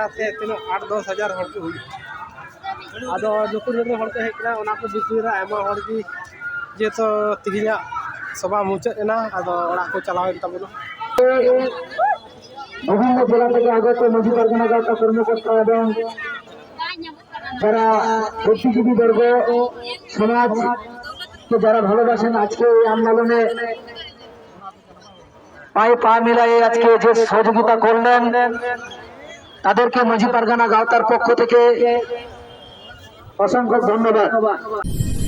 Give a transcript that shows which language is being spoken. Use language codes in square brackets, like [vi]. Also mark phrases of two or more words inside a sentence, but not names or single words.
[sat] से तीन 8-10 हजार हर को हुई आदो नुकुर नुकुर हर को हेकना ओना को बिकुरा एमा हर की जे तो तिहिया सभा मुचाद एना आदो ओड़ा को चलावेन तबना [bn] বিভিন্ন জেলা থেকে আগত মাঝি পারগানা গাঁথা কর্মকর্তা এবং যারা বুদ্ধিজীবী বর্গ সমাজ যারা ভালোবাসেন আজকে এই আন্দোলনে পায়ে পা মিলায়ে আজকে যে সহযোগিতা করলেন তাদেরকে মাঝি পারগানা গাঁথার পক্ষ থেকে অসংখ্য ধন্যবাদ।